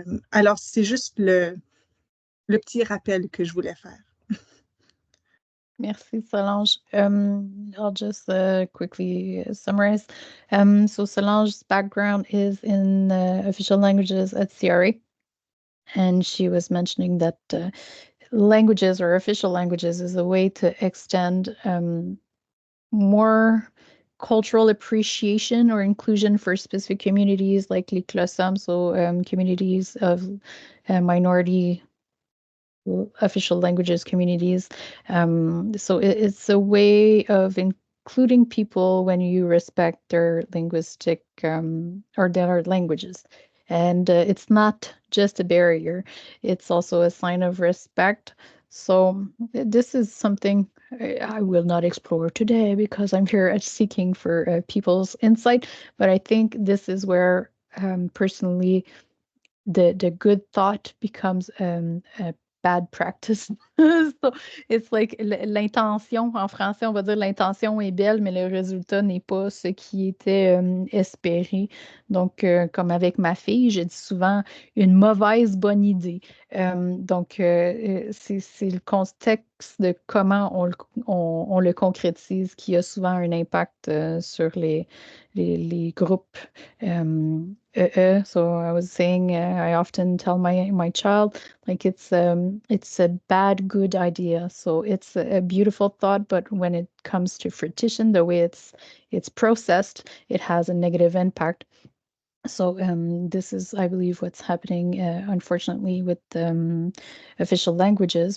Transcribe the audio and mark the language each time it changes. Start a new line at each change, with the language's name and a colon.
French: Alors, c'est juste le petit rappel que je voulais faire. Merci, Solange.
English: I'll just quickly summarize. So Solange's background is in official languages at CRA, and she was mentioning that languages or official languages is a way to extend more cultural appreciation or inclusion for specific communities like les CLOSAM, so communities of minority official languages communities. So it's a way of including people when you respect their linguistic or their languages. And it's not just a barrier, it's also a sign of respect. So this is something I will not explore today because I'm here seeking for people's insight. But I think this is where personally the good thought becomes a bad practice.
French: So it's like l'intention, en français, on va dire l'intention est belle, mais le résultat n'est pas ce qui était espéré. Donc, comme avec ma fille, je dis souvent une mauvaise bonne idée. Donc, c'est le contexte tips de comment on le concrétise, qui a souvent un impact sur les groupes EE.
English: So I was saying, I often tell my child, like it's a bad good idea. So it's a beautiful thought, but when it comes to fruition, the way it's processed, it has a negative impact. So this is, I believe, what's happening, unfortunately, with official languages.